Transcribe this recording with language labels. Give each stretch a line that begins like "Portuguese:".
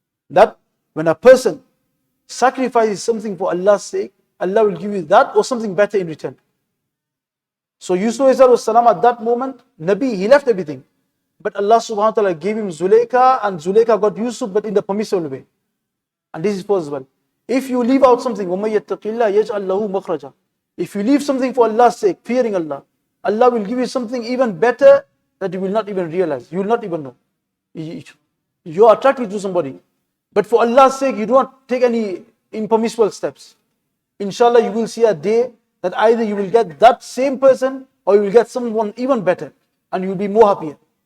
English: That when a person sacrifices something for Allah's sake, Allah will give you that or something better in return. So Yusuf ﷺ at that moment, Nabi, he left everything. But Allah subhanahu wa ta'ala gave him Zuleika, and Zuleika got Yusuf, but in the permissible way. And this is possible. If you leave out something,
Arabic: وَمَن يَتَّقِ اللَّهَ يَجْعَلْ لَهُ مَخْرَجًا.
English: If you leave something for Allah's sake, fearing Allah, Allah will give you something even better that you will not even realize. You will not even know. You are attracted to somebody, but for Allah's sake, you do not take any impermissible steps. Inshallah, you will see a day that either you will get that same person or you will get someone even better and you will be more happier.